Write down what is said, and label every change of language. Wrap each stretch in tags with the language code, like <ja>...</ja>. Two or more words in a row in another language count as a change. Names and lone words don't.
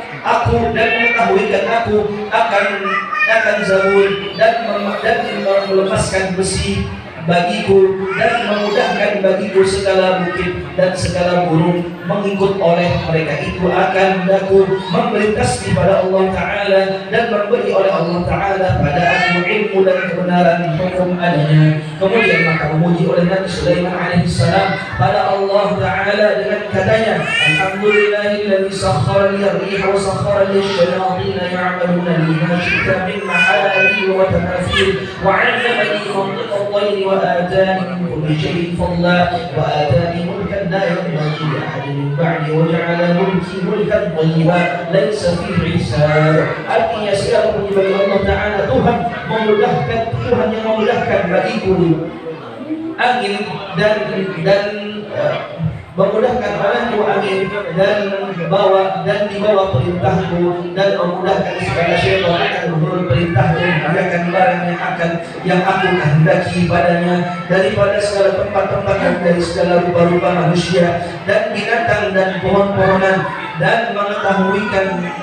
<ms>aku akan Zabur dan melepaskan besi bagiku dan memudahkan bagiku segala bukit dan segala gunung mengikut oleh mereka itu akan aku memerintah kepada Allah Ta'ala dan memberi oleh Allah Ta'ala pada aku ilmu dan kebenaran hukum adanya. Kemudian maka memuji oleh Nabi Sulaiman alaihissalam pada Allah Ta'ala dengan katanya,</ms> <ar>الحمد لله الذي سخر لي الريح وسخر لي الشياطين يعملون لي ما شئت من محاريب وتماثيل وعلمني منطق الطير وآتاني من كل شيء فضلا وآتاني ملكا لا ينبغي لأحد من بعدي وجعل ملكي ملكا طيبا ليس فيه حساب.</ar> <ms>Artinya segala puji bagi Allah Ta'ala, Tuhan yang memudahkan bagiku angin dan memudahkan olehku angin dan dibawa perintahku dan memudahkan segala syaitan akan menurut perintahku mengerjakan barang yang aku kehendaki padanya daripada segala tempat-tempat dan dari segala rupa-rupa manusia dan binatang dan pohon-pohonan dan mengetahuikan</ms>